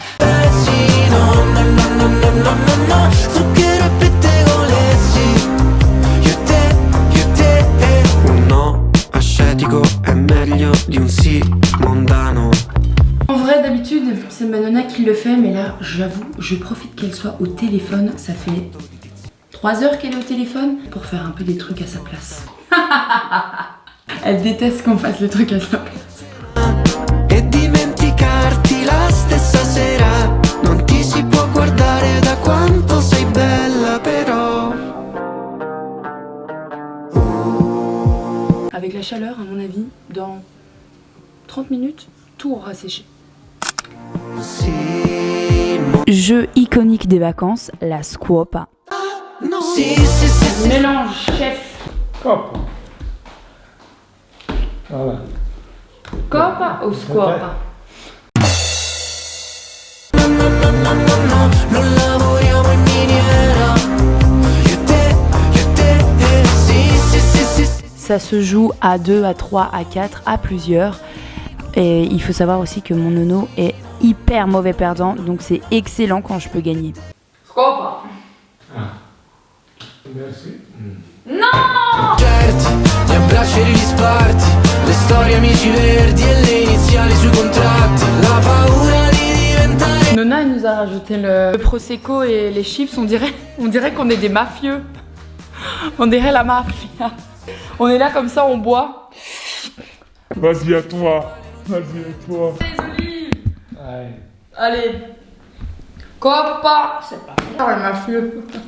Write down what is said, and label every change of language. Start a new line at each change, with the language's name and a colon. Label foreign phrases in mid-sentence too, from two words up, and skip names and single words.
French: En vrai, d'habitude, c'est ma nonna qui le fait, mais là, j'avoue, je profite qu'elle soit au téléphone. Ça fait 3 heures qu'elle est au téléphone pour faire un peu des trucs à sa place. Elle déteste qu'on fasse les trucs à sa place.
Italian: E dimenticarti la stessa sera. Non ti si può guardare da quanto sei bella però.
French: Avec la chaleur, à mon avis, dans 30 minutes, tout aura séché. Jeu iconique des vacances, la scuopa. Mélange, chef. Coppa. Voilà. Copa ou scuopa?
Italian: Non lavoriamo in miniera.
French: Ça se joue à 2, à 3, à 4, à plusieurs. Et il faut savoir aussi que mon nono est hyper mauvais perdant, donc c'est excellent quand je peux gagner. Scuopa. Merci. Non!
Italian: Certi, gli abbracci e gli sparti, le storie amici verdi e le iniziali sui contratti, la paura di diventare.
French: Nonna, elle nous a rajouté le prosecco et les chips, on dirait qu'on est des mafieux. On dirait la mafia. On est là comme ça, on boit. Vas-y à toi. Vas-y à toi. Les olives. Allez. Allez. Coppa. C'est pas bien. Ah, mafieux.